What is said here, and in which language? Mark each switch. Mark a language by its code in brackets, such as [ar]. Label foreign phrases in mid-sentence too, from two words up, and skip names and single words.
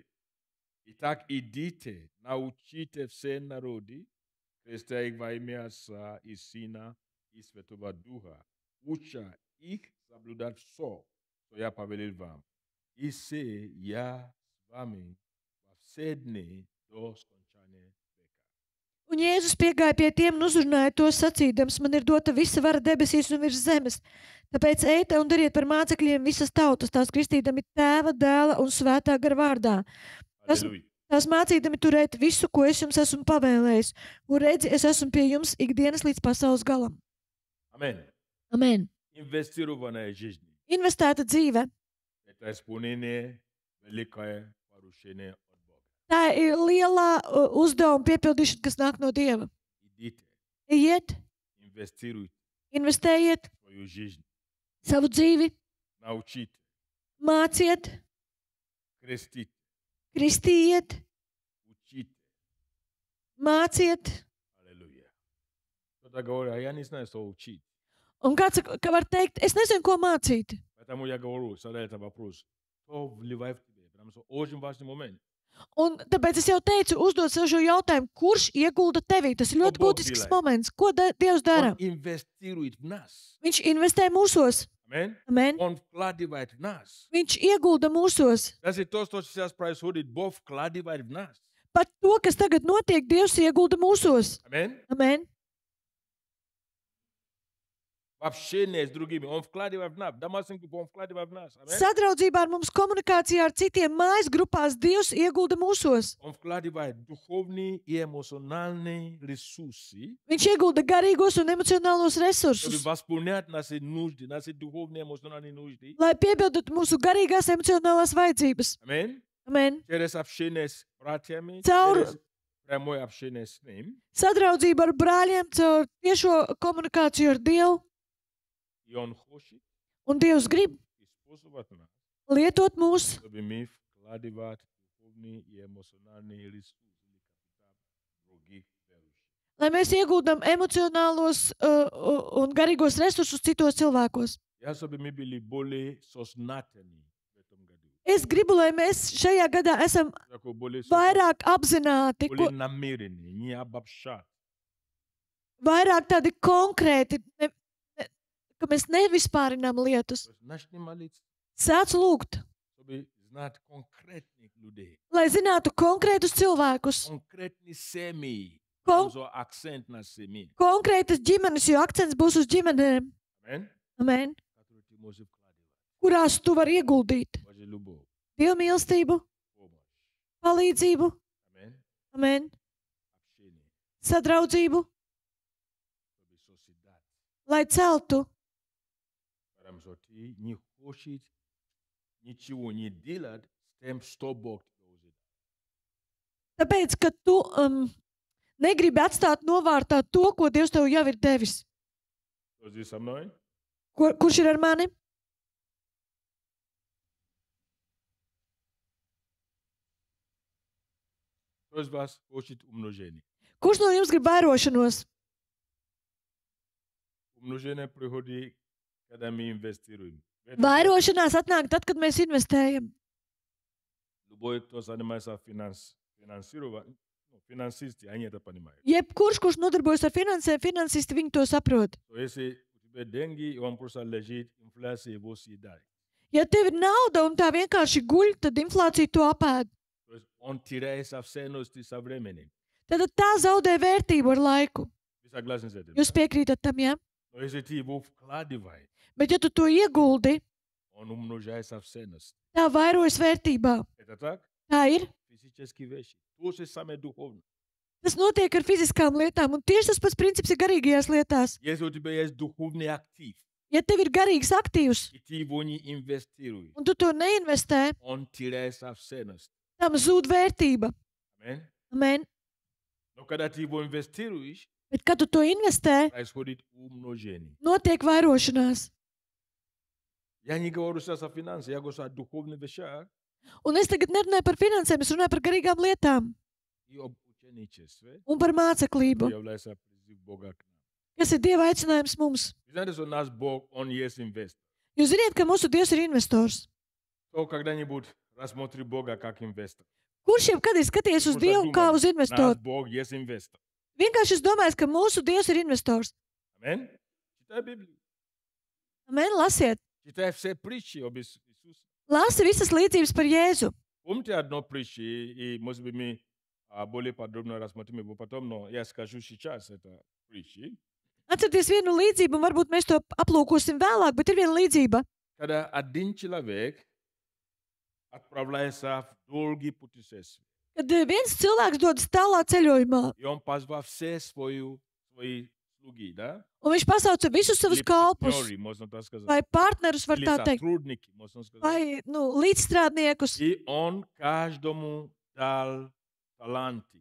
[ru] Итак, идите, научите все народы, крестя их во имя Отца и Сына и Святого Духа, уча их соблюдать все, что я повелел вам. И се я с вами во все дни до скончания века. [lv] Un Jēzus piegāja pie tiem un uzrunāja tos sacīdams, man ir dota visa vara debesīs un virs zemes. Tāpēc ejiet un dariet par mācekļiem visas tautas, tās kristīdami Tēva, Dēla un Svētā gara vārdā. [ru] Аллилуйя. [lv] Tās mācīdami turēt visu, ko es jums esmu pavēlējis. Un redzi, es esmu pie jums ikdienas līdz pasaules galam. Amen. Amen. [ru] Инвестированная жизнь. [lv] Investēta dzīve. [ru] Это исполнение великое поручение от Бога. [lv] Tā ir lielā uzdevuma piepildīšana, kas nāk no Dieva. [ru] Идите, [lv] Ejiet, [ru] инвестируйте [lv] investējiet [ru] в свою жизнь, [lv] savu dzīvi, [ru] научите, [lv] māciet, [ru] крестите, [lv] kristījiet, [ru] учите. [lv] māciet. [ru] Аллилуйя. Кто-то говорит, а я не знаю, что учить. [lv] Un kāds ka var teikt, es nezinu, ko mācīt. [ru] Поэтому я говорю, задаю этот вопрос. Кто вливает в тебя? Потому что очень важный момент. [lv] Un tāpēc es jau teicu, uzdot sev šo jautājumu, kurš iegulda tevī. Tas ir ļoti Ko būtisks [ru] Bog [lv] moments. Ko Dievs dara? [ru] Он инвестирует в нас. [lv] Viņš investē mūsos. Amen. Amen. [ru] Он вкладывает в нас. [lv] Viņš iegulda mūsos. [ru] Даже то, что сейчас происходит, Бог вкладывает в нас. [lv] Pat to, kas tagad notiek, Dievs iegulda mūsos. Amen. Amen. [ru] в общении с другими. Он вкладывает в нас. Домашний групп, он вкладывает в нас. Аминь. [lv] Sadraudzībā ar mums, komunikācijā ar citiem mājas grupās Dievs iegulda mūsos. [ru] Он вкладывает духовные и эмоциональные ресурсы, [lv] Viņš iegulda garīgos un emocionālos [ru] чтобы [lv] resursus, [ru] восполнять наши нужды, наши духовные эмоциональные нужды. [lv] lai piepildītu mūsu garīgās emocionālās vajadzības. [ru] Аминь. [lv] Amen. [ru] Через общение с братьями, [lv] Caur- [ru] через прямое общение с ним. [lv] Sadraudzība ar brāļiem caur tiešo komunikāciju ar Dievu. [ru] И он хочет [lv] Un Dievs grib [ru] использовать нас, [lv] lietot mūs, [ru] чтобы мы вкладывать духовные и эмоциональные ресурсы или капитал в других верующих. [lv] lai mēs ieguldam emocionālos un garīgos resursus citos cilvēkos. [ru] Я, чтобы мы были более сознательны в этом году. [lv] Es gribu, lai mēs šajā gadā esam [ru] Такой более [lv] vairāk apzināti, [ru] более намеренные, не обобщать. [lv] vairāk tādi konkrēti, ka mēs nevispārinām lietas. [ru] То есть начни молиться, [lv] Sāc lūgt, [ru] чтобы знать конкретных людей, [lv] lai zinātu konkrētus cilvēkus, [ru] конкретные семьи. [lv] Kon- [ru] Там акцент на семьи. [lv] konkrētas ģimenes, jo akcents būs uz ģimenēm, [ru] Аминь. [lv] amen, [ru] Которые ты можешь вкладывать. [lv] kurās tu vari ieguldīt [ru] Божья любовь, [lv] Dieva mīlestību, [ru] помощь. [lv] palīdzību, [ru] Аминь. [lv] amen, [ru] Общение, [lv] sadraudzību, [ru] чтобы созидать. [lv] lai celtu, [ru] Потому что ты не хочешь ничего не делать с тем, что Бог тебе уже дал. [lv] tāpēc, ka tu negribi atstāt novārtā to, ko Dievs tev jau ir devis. [ru] Кто здесь со мной? [lv] Kurš ir ar mani? [ru] Кто из вас хочет умножение? [lv] Kurš no jums grib vairošanos? [ru] Умножение приходит, когда мы инвестируем. [lv] Vairošanās atnāk tad, kad mēs investējam. [ru] Любой, кто занимается финансированием, финансисты, они это понимают. [lv] Jebkurš, kurš nodarbojas ar finansēm, finansisti viņi to saprot. [ru] То если у тебя деньги, и он просто лежит, инфляция его съедает. [lv] Ja tev ir nauda un tā vienkārši guļ, tad inflācija to apēd. [ru] То есть он теряет со ценности со временем. [lv] Tad tā zaudē vērtību ar laiku. [ru] Вы согласны с этим? [lv] Jūs piekrītat tam, jā? [ru] Но если ты его вкладываешь, [lv] Bet ja tu to ieguldi, [ru] он умножается в ценность. [lv] tā vairojas vērtībā. [ru] Это так? [lv] Tā ir. [ru] Физические вещи. То же самое духовно. [lv] Tas notiek ar fiziskām lietām, un tieši tas pats princips ir garīgajās lietās. [ru] Если у тебя есть духовный актив, [lv] Ja tev ir garīgs aktīvs, [ru] и ты его не инвестируешь, [lv] un tu to neinvestē, [ru] он теряется в ценность. [lv] tam zūd vērtība. [ru] Аминь. [lv] Amen. [ru] Но когда ты его инвестируешь, [lv] Bet, kad tu to investē, [ru] происходит умножение. [lv] notiek vairošanās. [ru] Я не говорю сейчас о финансах, я говорю о духовных вещах [lv] Un es tagad nerunāju par finansēm, es runāju par garīgām lietām [ru] и об ученичестве, [lv] un par māceklību, [ru] что является призыв Бога к нам. [lv] kas ir Dieva aicinājums mums. [ru] Вы знаете, что наш Бог, Он есть инвестор. [lv] Jūs zināt, ka mūsu Dievs ir investors. [ru] Кто когда-нибудь рассмотрит Бога как инвестор? [lv] Kurš jau kad ir skatījies uz Kurš Dievu tā kā domā? uz [ru] Наш [lv] investoru? [ru] Бог есть инвестор. [lv] Vienkārši es domāju, ka mūsu Dievs ir investors. [ru] Аминь. Читай Библию. [lv] Amen, lasiet. [ru] Читай все притчи об Иисусе. [lv] Lasi visas līdzības par Jēzu. [ru] Помните одно притчи, и, может быть, мы более подробно рассмотрим его потом, но я скажу сейчас это притчи. [lv] Atcerieties vienu līdzību, un varbūt mēs to aplūkosim vēlāk, bet ir viena līdzība. [ru] Когда один человек отправляется в долгие путешествия, [lv] Kad viens cilvēks dodas tālā ceļojumā, [ru] и он позвал все свои слуги, да? [lv] un viņš pasauca visus savus [ru] Или [lv] kalpus, [ru] партнеры, можно так сказать, [lv] vai partnerus, var [ru] или [lv] tā teikt, [ru] сотрудники, можно сказать. [lv] vai līdzstrādniekus, [ru] И он каждому дал таланты.